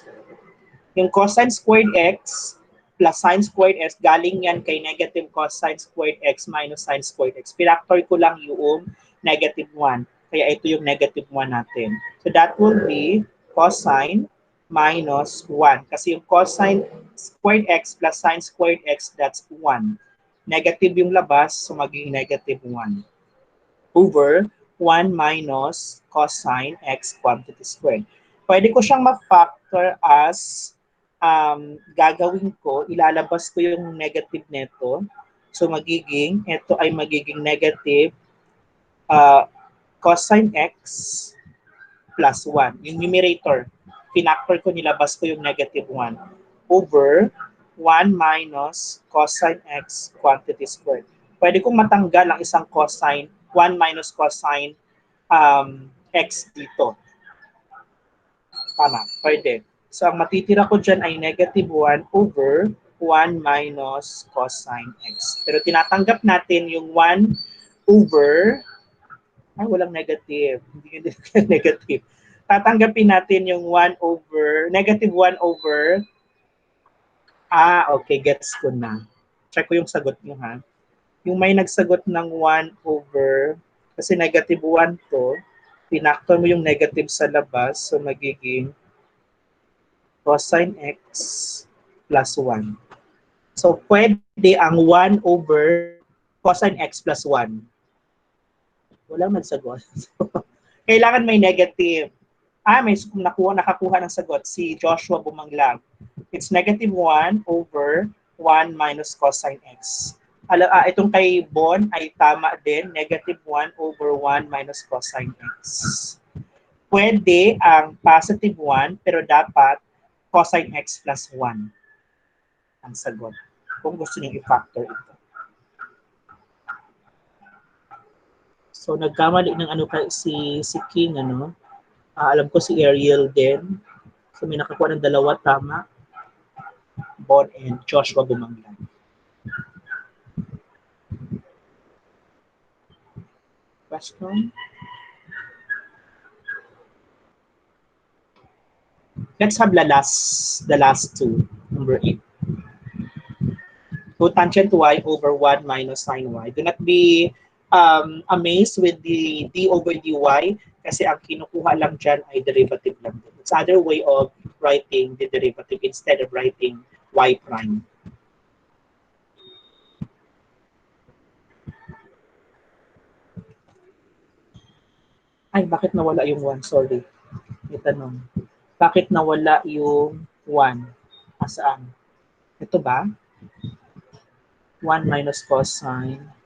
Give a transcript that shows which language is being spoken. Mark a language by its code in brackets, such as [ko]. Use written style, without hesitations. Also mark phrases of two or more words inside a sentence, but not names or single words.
[en] Yung cosine squared x plus sine squared x, [tl] galing yan kay [en] negative cosine squared x minus sine squared x. [tl] Pinactor ko lang yung negative 1. Kaya ito yung negative 1 natin. [en] So that will be cosine minus 1. [tl] Kasi yung [en] cosine squared x plus sine squared x, that's 1. [tl] Negative yung labas, so maging negative 1. [en] Over 1 minus cosine x quantity squared. [tl] Pwede ko siyang ma-factor as gagawin ko, ilalabas ko yung negative neto. So magiging, ito ay magiging [en] negative cosine x plus 1. Yung numerator, [tl] pinactor ko, nilabas ko yung [en] negative 1 over 1 minus cosine x quantity squared. [tl] Pwede kong matanggal ang isang cosine, [en] 1 minus cosine x [tl] dito. Tama, pwede. So ang matitira ko dyan ay [en] negative 1 over 1 minus cosine x. [tl] Pero tinatanggap natin yung 1 over, walang negative. Hindi yun negative. Tatanggapin natin yung 1 over, [en] negative 1 over, [tl] okay, gets ko na. Check ko yung sagot nyo ha. Yung may nagsagot ng 1 over, kasi negative 1 to, pinactor mo yung negative sa labas, so magiging [en] cosine x plus 1. So, [tl] pwede ang [en] 1 over cosine x plus 1. [tl] Wala man sagot. Kailangan may negative. May nakakuha ng sagot si Joshua Bumanglang. [en] It's negative 1 over 1 minus cosine x. [tl] Itong kay Bon ay tama din, [en] negative 1 over 1 minus cosine x. [tl] Pwede ang positive 1, pero dapat [en] cosine x plus 1 [tl] ang sagot. Kung gusto niyo i-factor ito. So, nagkamali ng si King, ano? Alam ko si Ariel din. So, may nakakuha ng dalawa, tama. Bon and Joshua Bumanglan. Question? [en] Let's have the last two, number 8. So, tangent y over 1 minus sine y. Do not be amazed with the d over dy [tl] kasi ang kinukuha lang dyan ay derivative lang. [en] It's other way of writing the derivative instead of writing y prime. [tl] Ay, bakit nawala yung 1? Sorry. May tanong. Bakit nawala yung 1? Asaan? Ito ba? [en] 1 minus cosine.